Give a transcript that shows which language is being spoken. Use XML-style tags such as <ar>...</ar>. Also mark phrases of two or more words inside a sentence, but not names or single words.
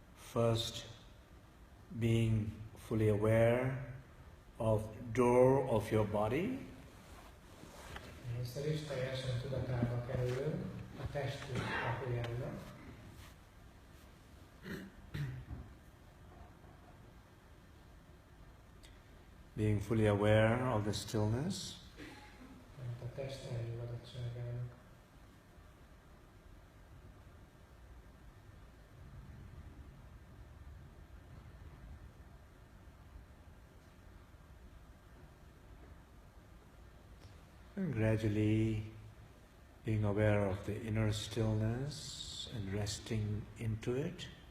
<en>first being fully aware of door of your body.</en> <hu>Először is teljesen tudatába kerülünk a testünk kapujának.</hu> <en>Being fully aware of the stillness.</en> <hu>Tehát a test elnyugodottságának.</hu> <en>And gradually being aware of the inner stillness and resting into it.</en>